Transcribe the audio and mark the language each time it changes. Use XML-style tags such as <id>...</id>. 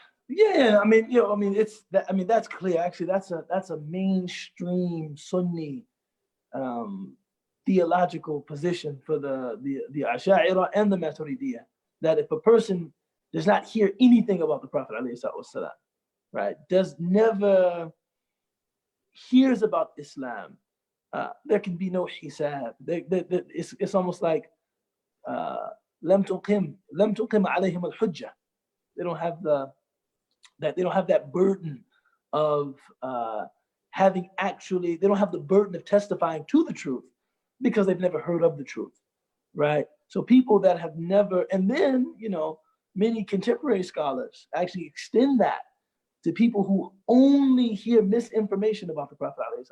<en>Yeah, it's that. I mean, that's clear. Actually, that's a mainstream Sunni um, theological position for the Asha'ira and the Maturidiyah. That if a person does not hear anything about the Prophet ﷺ, right, does never hears about Islam, there can be no hisab. It's almost like</en> <ar>لم تقم عليهم الحجة.</ar> <en>They don't have that burden of they don't have the burden of testifying to the truth because they've never heard of the truth, right? So people that have never, and then many contemporary scholars actually extend that to people who only hear misinformation about the Prophet,</en>